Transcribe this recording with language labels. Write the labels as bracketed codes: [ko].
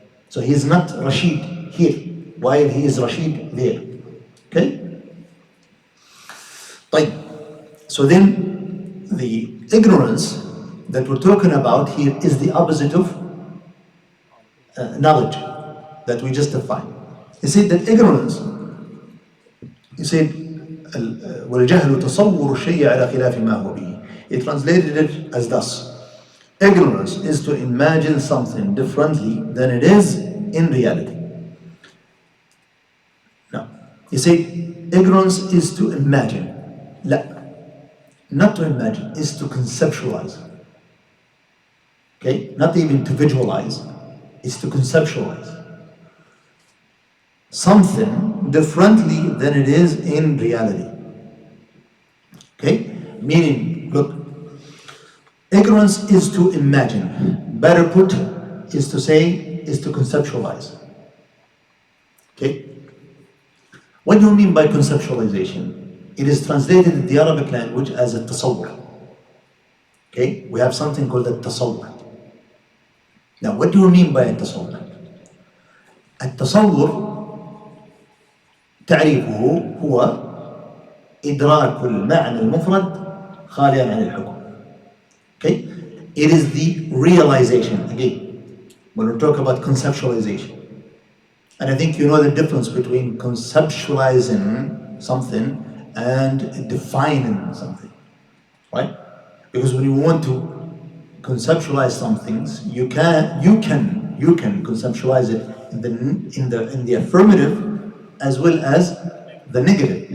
[en] So he's not Rashid here, while he is Rashid there. Okay? So then the ignorance that we're talking about here is the opposite of knowledge that we just defined. He said that ignorance, he said, [ar] وَالْجَهْلُ تَصَوُّرُ الشَّيْءِ عَلَى خِلَافِ مَا هُوَ بِهِ. [en] He translated it as thus: ignorance is to imagine something differently than it is in reality. Now, you say ignorance is to imagine. Not to imagine, is to conceptualize. Okay? Not even to visualize, is to conceptualize something differently than it is in reality. Okay? Meaning, look, ignorance is to imagine. Better put is to conceptualize. Okay? What do you mean by conceptualization? It is translated in the Arabic language as a tasawwur. Okay? We have something called a tasawwur. Now, what do you mean by a tasawwur? [ar] التصور تعريفه هو إدراك المعنى المفرد خاليا عن الحكم. [en] Okay? It is the realization, again, when we talk about conceptualization. And I think you know the difference between conceptualizing something and defining something, right? Because when you want to conceptualize some things, you can conceptualize it in the affirmative as well as the negative.